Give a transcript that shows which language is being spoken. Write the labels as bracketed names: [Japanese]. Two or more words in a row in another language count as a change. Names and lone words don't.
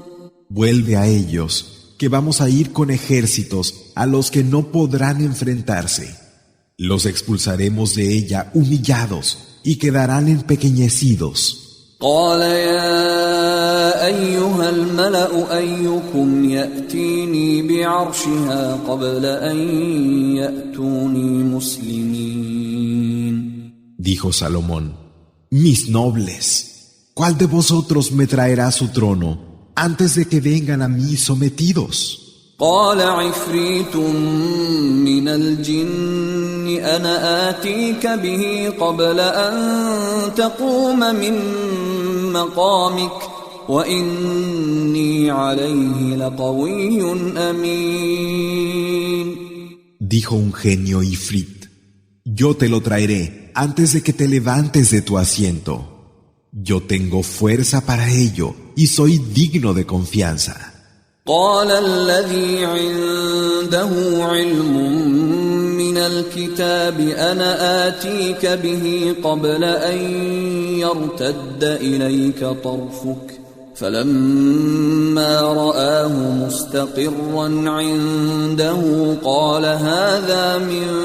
[Spanish] Vuelve a ellos, que vamos a ir con ejércitos a los que no podrán enfrentarse. Los expulsaremos de ella humillados y quedarán empequeñecidos. [Arabic] قال يا أيها الملأ أيكم يأتيني بعرشها قبل أن يأتوني مسلمين. [Spanish] Dijo Salomón: Mis nobles, ¿cuál de vosotros me traerá su trono antes de que vengan a mí sometidos? [Arabic] قال عفريت من الجن أنا آتيك به قبل أن تقوم من مقامك وإني عليه لقوي أمين. [Spanish] Dijo un genio Ifrit: Yo te lo traeré antes de que te levantes de tu asiento. Yo tengo fuerza para ello y soy digno de confianza. [Arabic] قال الذي عنده علم من الكتاب أنا آتيك به قبل أن يرتد إليك طرفك فلما رآه مستقرا عنده قال هذا من